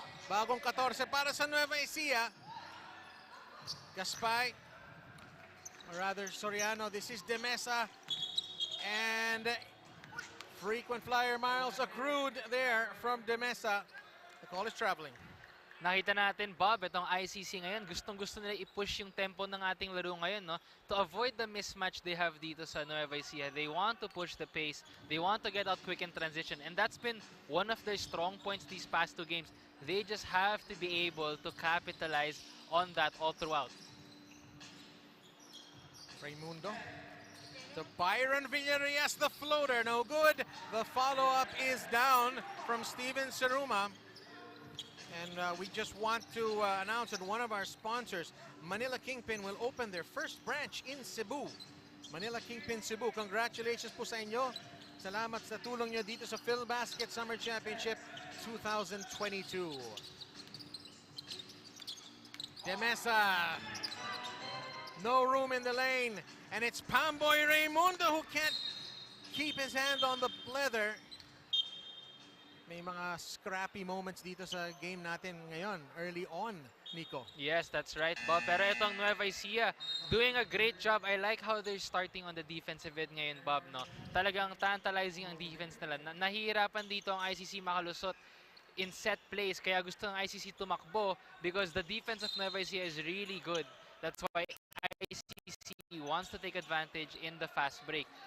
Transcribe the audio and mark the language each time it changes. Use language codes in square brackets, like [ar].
[tl] Bagong 14 para sa Nueva Ecija. [en] Gaspay, or rather Soriano, this is De Mesa, and frequent flyer miles accrued there from De Mesa. The call is traveling. [tl] Nakita natin, Bob, itong ICC ngayon, gustong-gusto nila i-push yung tempo ng ating laro ngayon, no? [en] To avoid the mismatch they have [tl] dito sa [en] Nueva Ecija. They want to push the pace. They want to get out quick in transition. And that's been one of their strong points these past 2 games. They just have to be able to capitalize on that all throughout. Raimundo to Byron Villarias, the floater, no good. The follow-up is down from Steven Seruma. And we just want to announce that one of our sponsors, Manila Kingpin, will open their first branch in Cebu. [tl] Manila Kingpin Cebu, congratulations po sa inyo. Salamat sa tulong nyo dito sa PhilBasket Summer Championship 2022. [en] De Mesa, no room in the lane. And it's Pamboy Raimundo who can't keep his hand on the leather. [tl] May mga [en] scrappy moments [tl] dito sa game natin ngayon, [en] early on, [tl] Nico. [en] Yes, that's right, Bob. [tl] Pero itong [en] Nueva Ecija, doing a great job. I like how they're starting on the defensive end ngayon, Bob, no? [tl] Talagang tantalizing ang defense nila. Nahihirapan dito ang ICC makalusot [en] in set plays, [tl] kaya gusto ng ICC tumakbo [en] because the defense of Nueva Ecija is really good. That's why ICC wants to take advantage in the fast break.